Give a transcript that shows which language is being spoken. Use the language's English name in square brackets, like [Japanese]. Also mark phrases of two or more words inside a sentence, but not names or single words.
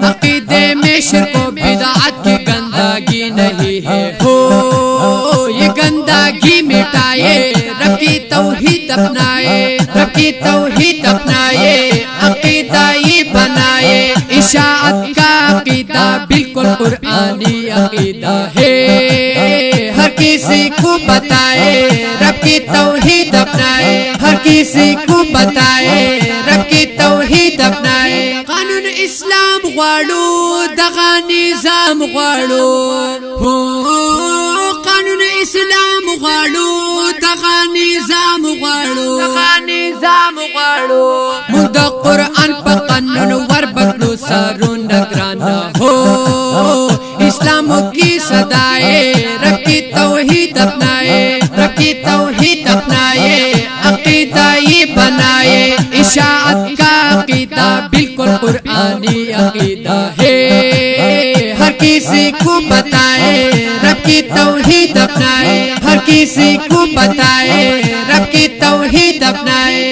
[Urdu] عقیدے میں شرک و بدعت کی گندگی نہیں ہے ہو، یہ گندگی مٹائے رب کی توحید اپنائے، رب کی توحید اپنائے عقیدہ یہ بنائے۔ اشاعت کا عقیدہ بالکل قرآنی عقیدہ ہے، ہر کسی کو بتائے رب کی توحید اپنائے، ہر کسی کو بتائے رب کی توحید اپنائے۔ [Pashto] قانون اسلام غواړو دغه نظام غواړو ہو، قانون اسلام غواړو دغه نظام غواړو، دغه نظام غواړو۔ موږ د قرآن په قانون ور بدلو سرونه ګرانه [Urdu] ہو، اسلام کی صدائے رب کی توحید اپنائے، رب کی توحید اپنائے عقیدہ یہ بنائے۔ اشاعت کا عقیدہ بالکل قرآنی عقیدہ ہے، ہر کسی کو بتائے رب کی توحید اپنائے، ہر کسی کو بتائے رب کی توحید اپنائے۔